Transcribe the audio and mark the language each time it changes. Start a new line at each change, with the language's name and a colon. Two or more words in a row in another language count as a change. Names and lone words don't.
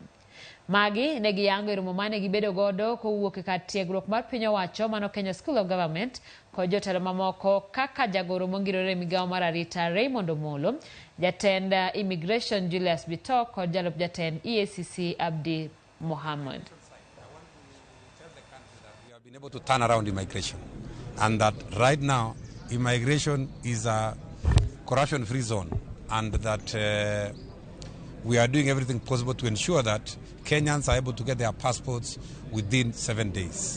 Luo (Kenya and Tanzania): Magi ne giyango e romo mane gibedo godo kowuok e kar tiegruok mar piny owacho mano Kenya School of Government kod jotelo mamoko kaka jagoro mongirore migawo mar arita Raymond Omolo, jatend Immigration Julius Bitok kod jalup jatend EACC Abdi Mohammed.
English: Been able to turn around immigration, and that right now immigration is a corruption-free zone, and that we are doing everything possible to ensure that Kenyans are able to get their passports within 7 days.